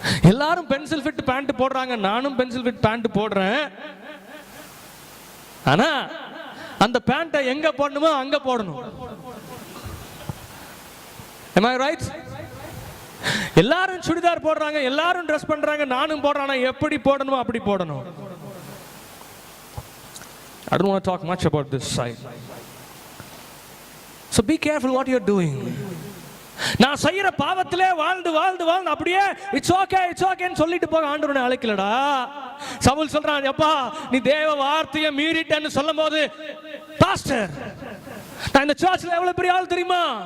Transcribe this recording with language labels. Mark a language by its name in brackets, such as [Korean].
[Tamil] எல்லாரும் pencil fit pant போடுறாங்க, நானும் பென்சில் ஃபிட் பேண்ட் போடுறேன். ஆனா அந்த பேண்ட்டை எங்க போடணுமோ அங்க போடணும். [English] Am I right? [Tamil] எல்லாரும் சுடிதார் போடுறாங்க, எல்லாரும் ட்ரெஸ் பண்றாங்க, நானும் போடுறேன். எப்படி போடணுமோ அப்படி போடணும். [English] I don't want to talk much about this side. So be careful what you're doing. [Tamil] நான் செய்யற பாவத்திலே வாழ்ந்து வாழ்ந்து வாழ்ந்து அப்படியே இட்ஸ் ஓகேன்னு சொல்லிட்டு போக ஆண்டவனை அழைக்கலடா. சவுல் சொல்றான், அப்பா நீ தேவ வார்த்தையை மீறிட்டேன்னு சொல்லும் போது, பாஸ்டர் நான் இந்த சர்ச்ல எவ்வளவு பெரிய ஆள் தெரியுமா?